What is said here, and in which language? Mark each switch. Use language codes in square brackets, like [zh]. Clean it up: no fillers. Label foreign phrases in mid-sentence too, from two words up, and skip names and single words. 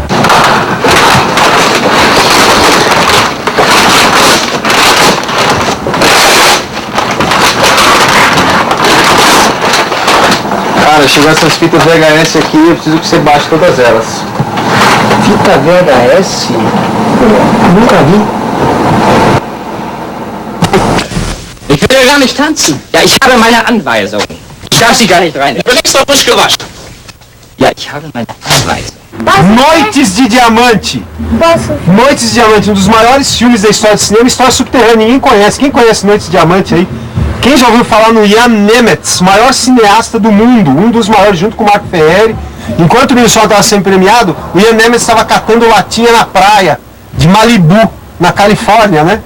[pt] Cara, chegou essas fitas VHS aqui, eu preciso que você baixe todas elas. Fita VHS? Nunca vi. [de] Ich will ja gar nicht tanzen. Ja, ich habe meine Anweisung. Ich darf Sie gar nicht rein. Ich bin extra frisch gewaschen. Ja, ich habe meine Anweisung. [pt] Noites de Diamante. Noites de Diamante, um dos maiores filmes da história do cinema, história subterrânea, ninguém conhece. Quem conhece Noites de Diamante aí? Quem já ouviu falar no Jan Nemetz, maior cineasta do mundo, um dos maiores, junto com o Marco Ferreri. Enquanto o Wilson estava sendo premiado, o Jan Nemetz estava catando latinha na praia de Malibu, na Califórnia, né?